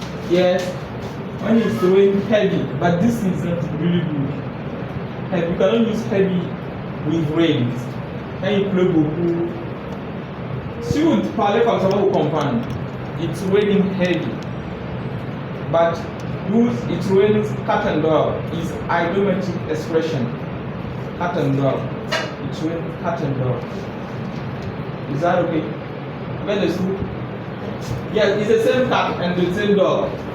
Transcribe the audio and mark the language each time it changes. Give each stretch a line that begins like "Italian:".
English: Yes. When it's throwing heavy, but this is not really good. Heavy. You cannot use heavy with rain. Can you play Google?
French: Si vous parlez comme ça, vous comprenez.
English: It's raining heavy. But use it rains cat and dog is idiomatic expression. Cat and dog. It rains cat and dog. Is that okay? Well, yes, it's the same cat and the same dog.